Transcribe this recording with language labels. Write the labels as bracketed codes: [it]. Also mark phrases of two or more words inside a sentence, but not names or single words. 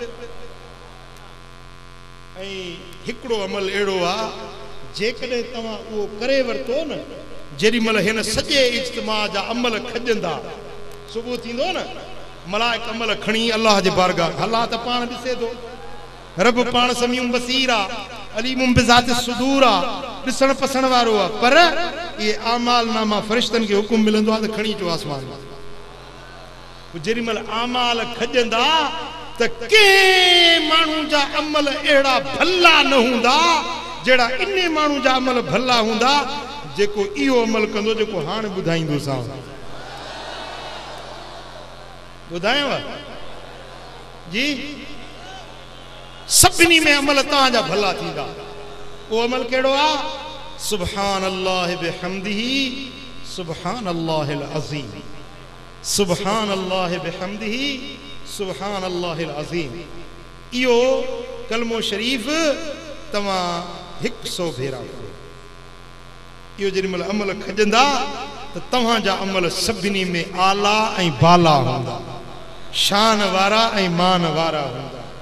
[sd] ऐं हिकड़ो अमल अहिड़ो आहे जेकॾहिं तव्हां उहो करे वरितो न जेॾी महिल हिन सॼे इज्तिमा जा अमल खजंदा सुबुह थींदो न मलाइक अमल खणी अल्लाह जे बारगाह अल्लाह त पाण ॾिसे थो। रब पाण [ar] سميع بصير [sd] आहे [ar] عليم بذات الصدور [sd] आहे ॾिसण पसण वारो आहे। पर ये आमाल नामा फरिश्तनि खे हुकुम मिलंदो आहे त खणी अचो आसमान में। जेॾी महिल आमाल खजंदा त कंहिं माण्हू जा अमल अहिड़ा भला न हूंदा जहिड़ा इन माण्हू जा अमल भला हूंदा जेको इहो अमल कंदो जेको हाणे ॿुधाईंदोसांव। ॿुधायांव जी सभिनी में अमल तव्हांजा भला थींदा। वो अमल कहिड़ो आहे? [ar] سبحان الله وبحمده سبحان الله العظيم سبحان الله وبحمده سبحان الله العظيم. [sd] इहो कलमो शरीफ़ तव्हां 100 भेरा पढ़ो। यो जेमल अमल खजंदा तो तव्हां जा अमल सभिनी में आला ऐं बाला हुंदा, शान वारा ऐं मान वारा हुंदा।